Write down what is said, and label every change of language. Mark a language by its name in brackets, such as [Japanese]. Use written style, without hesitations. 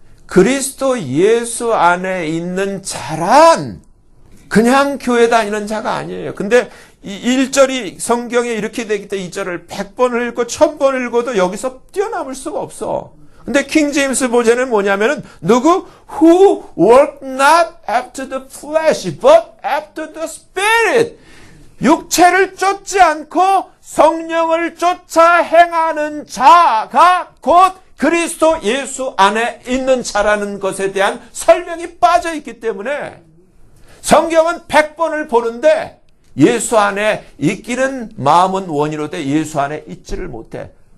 [Korean] 그리스도 예수 안에 있는 자란 그냥 교회 다니는 자가 아니에요. 근데 이 1절이 성경에 이렇게 되기 때문에 2절을 100번을 읽고 1000번을 읽어도 여기서 뛰어넘을 수가 없어. 근데 킹제임스 버전은 뭐냐면은 누구? [English] Who work not after the flesh but after the spirit. [Korean] 육체를 쫓지 않고 성령을 쫓아 행하는 자가 곧 그리스도 예수 안에 있는 자라는 것에 대한 설명이 빠져 있기 때문에 성경은 100번을 보는데 예수 안에 있기는 마음은 원이로되 예수 안에 있지를 못해.